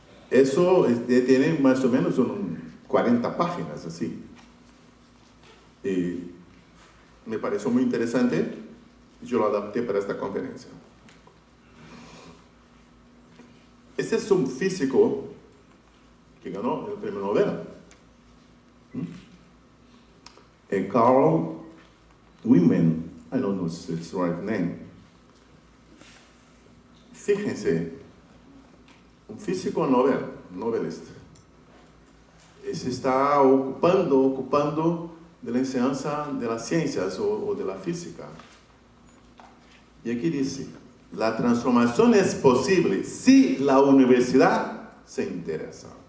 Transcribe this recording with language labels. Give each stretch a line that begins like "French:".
Spanish: Eso tiene más o menos 40 páginas, así. Y me pareció muy interesante, yo lo adapté para esta conferencia. Este es un físico que ganó el premio Nobel.
English: Carl Women, I don't know if it's the right name.
Spanish: Fíjense, un físico novelista, se está ocupando de la enseñanza de las ciencias o de la física. Y aquí dice, la transformación es posible si la universidad se interesa.